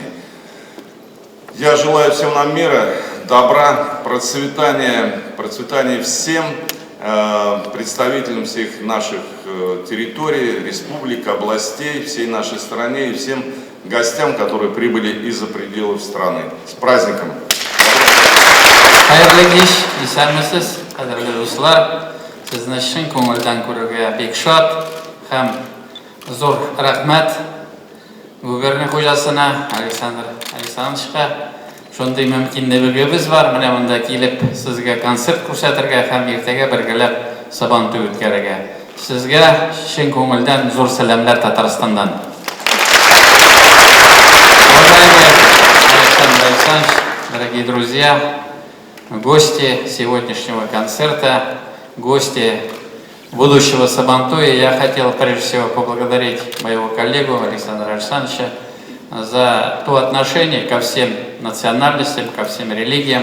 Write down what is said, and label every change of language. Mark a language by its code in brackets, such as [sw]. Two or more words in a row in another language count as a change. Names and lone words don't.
[ru] Я желаю всем нам мира, добра, процветания всем представителям всех наших территорий, республик, областей, всей нашей стране и всем гостям, которые прибыли из-за пределов страны. С праздником! [tt] Хәерле кич, исәнмесез, кадерле дуслар. Сезне чын күңелдән күрергә бик шат һәм зур рәхмәт губерния хуҗасына Александр Александровичка. Шундый мөмкинлегебез бар, менә монда килеп сезгә концерт күрсәтергә һәм иртәгә бергәләп Сабантуй үткәрергә. Сезгә чын күңелдән зур сәламнәр Татарстандан. [ru] Уважаемый Александр Александрович, дорогие друзья, гости сегодняшнего концерта, гости будущего Сабантуя, я хотел прежде всего поблагодарить моего коллегу Александра Александровича за то отношение ко всем национальностям, ко всем религиям.